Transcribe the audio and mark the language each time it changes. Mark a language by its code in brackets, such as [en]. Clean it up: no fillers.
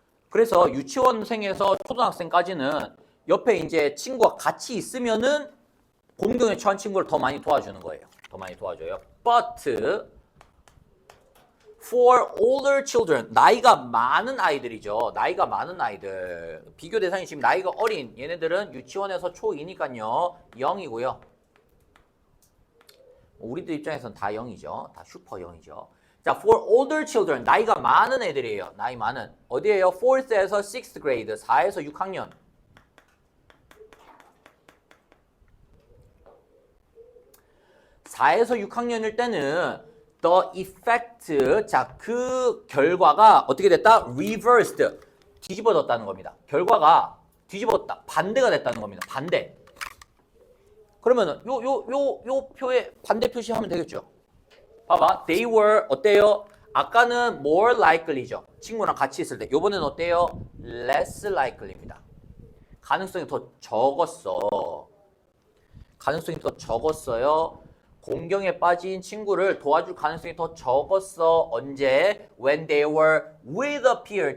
[ko] 그래서 유치원생에서 초등학생까지는 옆에 이제 친구가 같이 있으면은 공경에 처한 친구를 더 많이 도와주는 거예요. 더 많이 도와줘요. [en] But for older children, [ko] 나이가 많은 아이들이죠. 나이가 많은 아이들. 비교 대상이 지금 나이가 어린 얘네들은 유치원에서 초2니까요. 0이고요. 우리들 입장에서는 다 0이죠. 다 슈퍼 0이죠. 자, [en] for older children, [ko] 나이가 많은 애들이에요. 나이 많은. 어디에요? 4th에서 6th grade, 4에서 6학년. (4에서 6학년일) 때는 [en] the effect, [ko] 자, 그 결과가 어떻게 됐다? reversed, 뒤집어졌다는 겁니다. 결과가 뒤집었다, 반대가 됐다는 겁니다. 반대. 그러면은 요 표에 반대 표시하면 되겠죠. 봐봐, [en] they were [ko] 어때요? 아까는 [en] more likely [ko] 죠. 친구랑 같이 있을 때. 요번엔 어때요? [en] less likely [ko] 입니다. 가능성이 더 적었어. 가능성이 더 적었어요. 공경에 빠진 친구를 도와줄 가능성이 더 적었어. 언제? [en] When they were with a peer.